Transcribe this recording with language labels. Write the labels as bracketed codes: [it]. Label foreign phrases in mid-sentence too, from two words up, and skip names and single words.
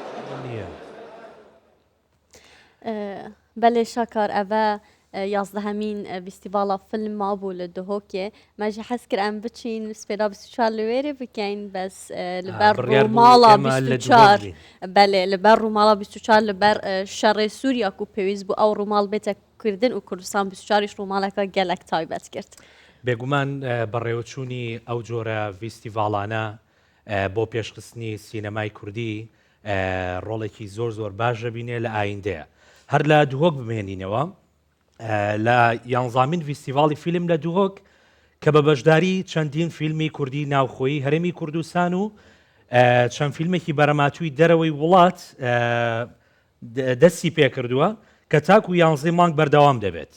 [ku] Belê şakar ev yazdehemîn fîstîvala filma bû li Duhokê me jî hez kir em biçîn spêda 24 li wêrê bikin bes li ber rûmala 24 belê li ber rûmala 24 li ber şerê Sûriya ku pêwîst bû ew rûmal bête Kirdin û Kurdistan 24 rûmaleka gelek taybet kirt. [ckb] بێگومان بەڕێوەچوونی ئەو جۆرە فیستیڤاڵانە بۆ پێشخستنی سینەمای کوردی ڕۆڵێکی زۆر باش دەبینێ لە ئایندەیە. هەر لە دوهۆک بمێنینەوە لە 11مین فیستیڤاڵی فیلم لە دوهۆک کە بە بەشداری چەندین فیلمی کوردی ناوخۆیی هەرێمی کوردستان و چەند فیلمێکی بەرەماتووی دەرەوەی وڵات دەستی پێکردووە کە تاکو 11 مانگ بەردەوام دەبێت.